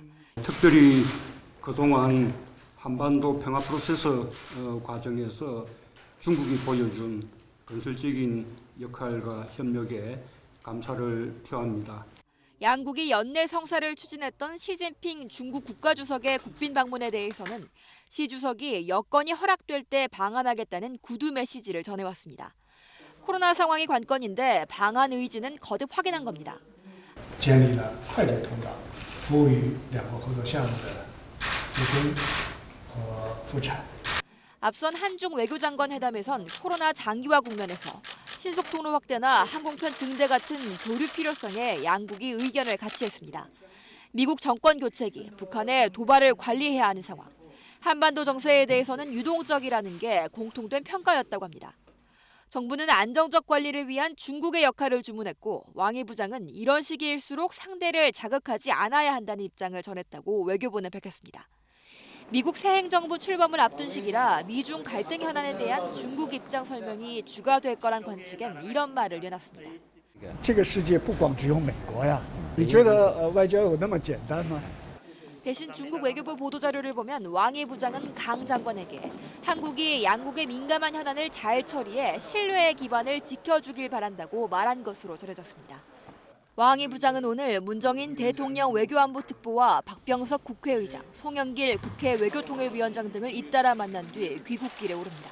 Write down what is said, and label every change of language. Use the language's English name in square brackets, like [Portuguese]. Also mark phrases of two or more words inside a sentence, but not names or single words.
[Korean] 특별히 그동안 한반도 평화 프로세스 과정에서 중국이 보여준 건설적인 역할과 협력에 감사를 표합니다. 양국이 연내 성사를 추진했던 시진핑 중국 국가주석의 국빈 방문에 대해서는 시 주석이 여건이 허락될 때 방한하겠다는 구두 메시지를 전해왔습니다. 코로나 상황이 관건인데 방한 의지는 거듭 확인한 겁니다. [Chinese] 建立了快捷通道，服务于两国合作项目的复工和复产。 [Korean] 앞선 한중 외교장관 회담에선 코로나 장기화 국면에서 신속통로 확대나 항공편 증대 같은 교류 필요성에 양국이 의견을 같이 했습니다. 미국 정권 교체기, 북한의 도발을 관리해야 하는 상황, 한반도 정세에 대해서는 유동적이라는 게 공통된 평가였다고 합니다. 정부는 안정적 관리를 위한 중국의 역할을 주문했고 왕이 부장은 이런 시기일수록 상대를 자극하지 않아야 한다는 입장을 전했다고 외교부는 밝혔습니다. 미국 새 행정부 출범을 앞둔 시기라 미중 갈등 현안에 대한 중국 입장 설명이 주가 될 거란 관측엔 이런 말을 내놨습니다. [Chinese] 这个世界不光只有美国呀，你觉得外交有那么简单吗？ [Korean] 대신 중국 외교부 보도자료를 보면 왕이 부장은 강 장관에게 한국이 양국의 민감한 현안을 잘 처리해 신뢰의 기반을 지켜주길 바란다고 말한 것으로 전해졌습니다. 왕이 부장은 오늘 문정인 대통령 외교안보특보와 박병석 국회의장, 송영길 국회 외교통일위원장 등을 잇따라 만난 뒤 귀국길에 오릅니다.